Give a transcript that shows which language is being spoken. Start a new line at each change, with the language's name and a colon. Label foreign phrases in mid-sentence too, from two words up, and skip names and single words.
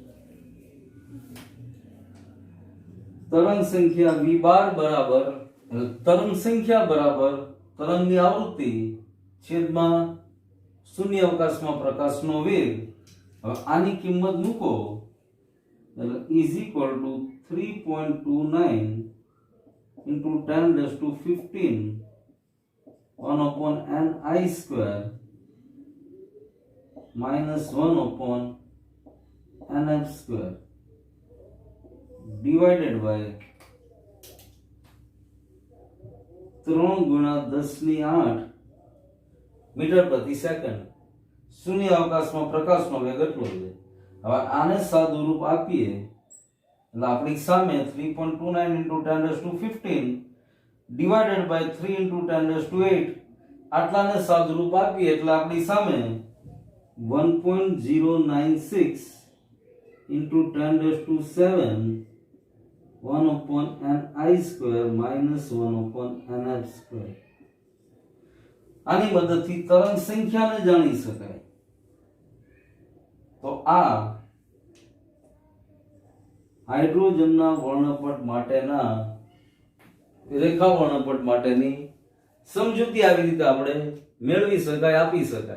Gujarati: તરંગ સંખ્યા v12 બરાબર તરંગની આવૃત્તિ છેદમાં શૂન્ય અવકાશમાં પ્રકાશનો વેગ. હવે આની કિંમત મૂકો એટલે
English: is equal to
Gujarati: 3.29
English: into 10⁻15 1/ni square minus 1/nf square divided by 3 × 10⁸
Gujarati: મીટર પ્રતિ સેકન્ડ. શૂન્ય અવકાશમાં પ્રકાશનો વેગ એટલો છે. હવે આને સાદું રૂપ આપીએ એટલે આપણી સામે
English: 3.29 into 10⁻15 divided by 3 into 10⁸
Gujarati: આટલાને સાદું રૂપ આપીએ એટલે આપણી સામે 1.096
English: into 10⁻7 1/ni square minus 1/nf square.
Gujarati: આની મદદથી તરંગ સંખ્યાને જાણી શકાય. તો આ હાઇડ્રોજનના વર્ણપટ માટેના રેખા વર્ણપટ માટેની સમજૂતી આવી રીતે આપણે મેળવી શકાય, આપી શકાય.